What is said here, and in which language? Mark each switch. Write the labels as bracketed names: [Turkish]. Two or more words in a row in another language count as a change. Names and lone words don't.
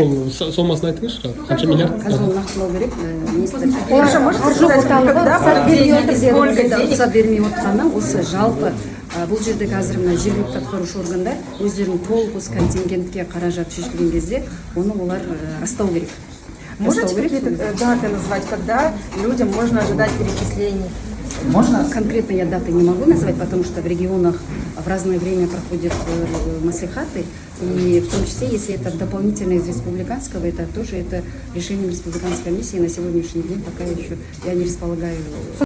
[Kazakh] Ол сомасын айтыңызшы, қанша миллиард? Қазір оны нақтылау керек, министр. Олар бермей отырғаны осы жалпы бұл жерде қазір мына жергілікті атқарушы органдар өздерінің толық осы контингентке қаражат шешілген кезде оны олар растау керек. [Russian] Можете какие-то даты назвать, когда людям можно ожидать перечислений? Можно? Конкретно я даты не могу назвать, потому что в регионах в разное время проходят маслихаты, и в том числе, если это дополнительно из республиканского, это тоже решением республиканской комиссии на сегодняшний день пока еще я не располагаю.